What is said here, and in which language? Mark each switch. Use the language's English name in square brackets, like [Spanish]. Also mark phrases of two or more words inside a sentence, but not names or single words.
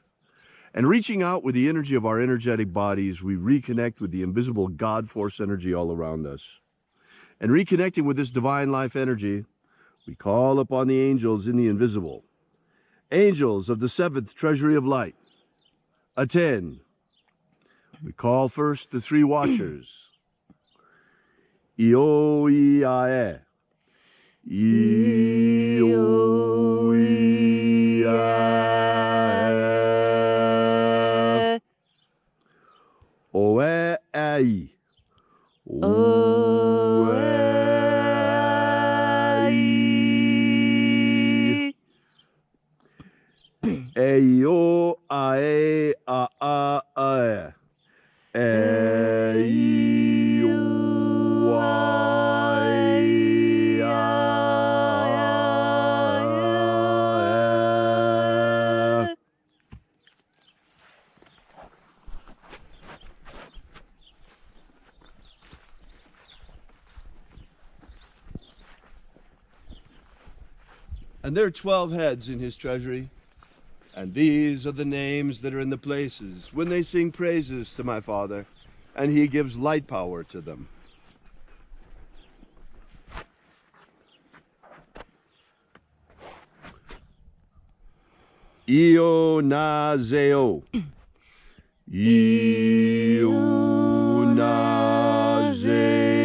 [English] And reaching out with the energy of our energetic bodies, we reconnect with the invisible God Force energy all around us. And reconnecting with this divine life energy, we call upon the angels in the invisible. Angels of the seventh treasury of light, attend. We call first the three watchers. Io Iae. Io Iae. Oe Ai. Eio ae a ae. Eio ae ae. And there are 12 heads in his treasury. And these are the names that are in the places when they sing praises to my Father, and he gives light power to them. Io Nazeo. Io Nazeo.